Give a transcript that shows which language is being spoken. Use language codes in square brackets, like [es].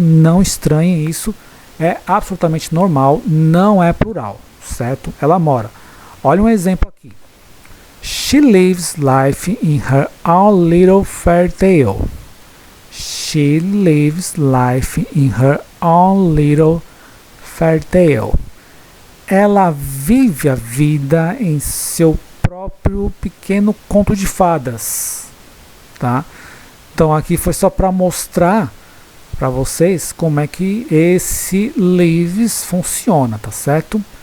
[pt] Não estranhem isso, é absolutamente normal, não é plural, certo? Ela mora. Olha um exemplo aqui. [en] She lives life in her own little fairy tale. She lives life in her own little fairy tale. [pt] Ela vive a vida em seu próprio pequeno conto de fadas, tá? Então aqui foi só para mostrar para vocês como é que esse lives funciona, tá certo?